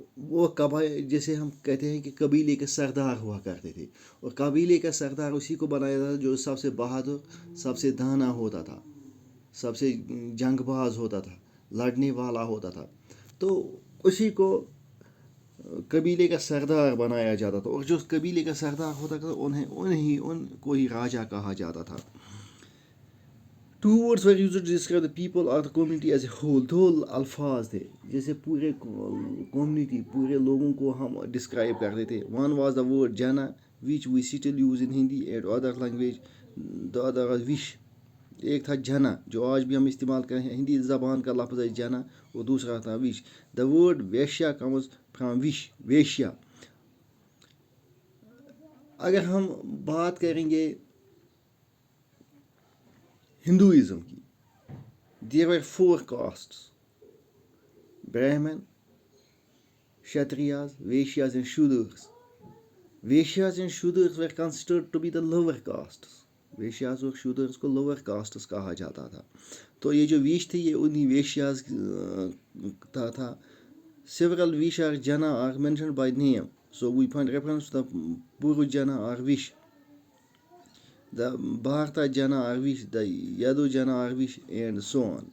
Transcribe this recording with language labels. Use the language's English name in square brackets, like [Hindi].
[Urdu] وہ جیسے ہم کہتے ہیں کہ قبیلے کے سردار ہوا کرتے تھے، اور قبیلے کا سردار اسی کو بنایا تھا جو سب سے بہادر، سب سے دانا ہوتا تھا، سب سے جنگ باز ہوتا تھا، لڑنے والا ہوتا تھا. تو اسی کو قبیلے کا سردار بنایا جاتا تھا، اور جو قبیلے کا سردار ہوتا تھا ان کو ہی راجا کہا جاتا تھا. [English] 2 words were used to describe the people or the community as a whole. [Urdu] 2 الفاظ تھے جیسے پورے کمیونٹی، پورے لوگوں کو ہم ڈسکرائب کرتے تھے. [English] One was the word jana which we still use in Hindi and other language. The other was wish. [Urdu] ایک تھا جنا جو آج بھی ہم استعمال کریں ہیں، ہندی زبان کا لفظ ہے جنا، اور دوسرا تھا وش. [English] The word vaishya comes from wish، vaishya. [Urdu] اگر ہم بات کریں گے ہندوازم کی، [English] there were 4 castes: Brahmin, Kshatriyas, Vaishyas and Shudras. Vaishyas and Shudras were considered to be the lower castes. [Urdu] Vaishyas اور Shudras کو [English] lower castes [Urdu] کہا جاتا تھا. تو یہ جو ویش تھی یہ انہی ویشیاز تھا. [English] Several wish or jana are mentioned by name, so we find reference to the Puru jana or wish, the Bharata jana or wish, the Yadu jana or wish and so on.